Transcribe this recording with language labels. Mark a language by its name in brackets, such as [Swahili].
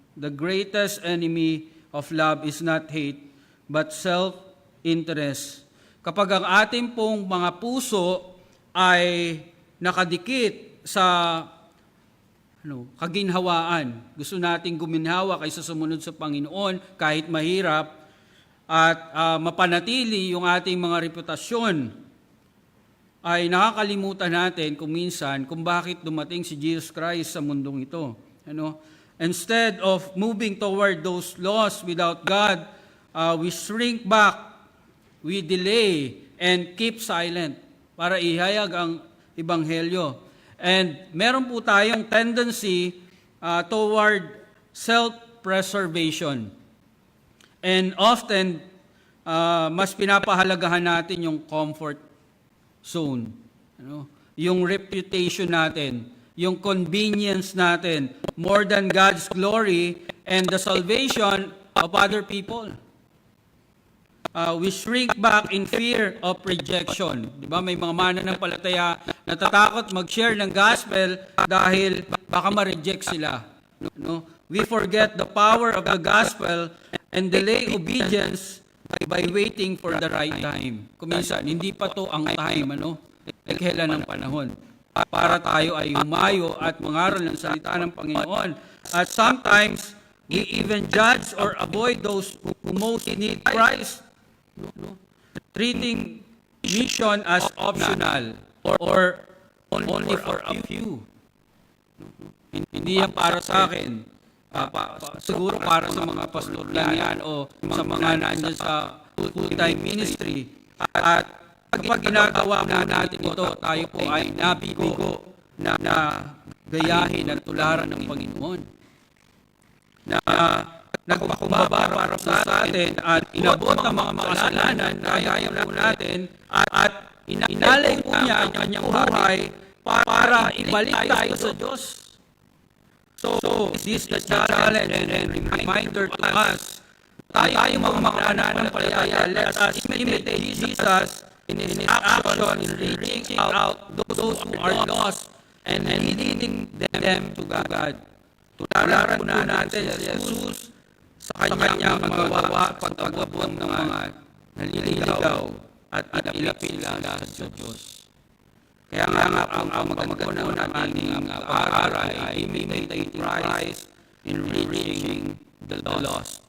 [English] The greatest enemy of love is not hate, but self-interest. [Filipino] Kapag ang ating pong mga puso ay nakadikit sa kaginhawaan, gusto nating guminhawa kaysa sumunod sa Panginoon kahit mahirap, at mapanatili yung ating mga reputasyon, ay nakakalimutan natin kung minsan kung bakit dumating si Jesus Christ sa mundong ito. Ano? [English] Instead of moving toward those laws without God, we shrink back, we delay, and keep silent [Filipino] para ihayag ang Ebanghelyo. [English] And [Filipino] meron po tayong [English] tendency toward self-preservation. And often, [Filipino] mas pinapahalagahan natin yung [English] comfort zone. [Filipino] Ano? [English] Yung reputation natin, yung convenience natin, more than God's glory and the salvation of other people. We shrink back in fear of rejection. [Filipino] Di ba? May mga mananampalataya natatakot mag-share ng gospel dahil baka ma-reject sila. No? [English] We forget the power of the gospel and delay obedience by waiting for the right time. [Filipino] Kuminsan, hindi pa to ang time, ano? Kailan ng panahon para tayo ay humayo at mangaral ng salita ng Panginoon. [English] At sometimes, we even judge or avoid those who most need Christ, treating mission as optional or only for a few. [Filipino] Hindi yan para sa akin. Siguro para sa mga pastor lang yan o sa mga nandiyan sa [English] full-time ministry. [Filipino] At kapag ginagawa mo natin ito, tayo po ay nabigo na gayahin at tularan ng Panginoon. Na nagpakumbaba para sa atin at inabot ang mga makasalanan na ayaw po natin at inalay po niya ang kanyang buhay para ibalik tayo sa Diyos. [English] So, this is the challenge and reminder to us. [Filipino] Tayo mga mananampalataya, [English] let us imitate Jesus in His action in reaching out those who are lost and leading them to God. [Filipino] Tularan po natin si Jesus sa kanyang magawa at pag-abot ng mga naliligaw at ilapit sila sa Diyos. Kaya nga ang magandang natin ang pag-aaral ay [English] imitate Christ in reaching the lost.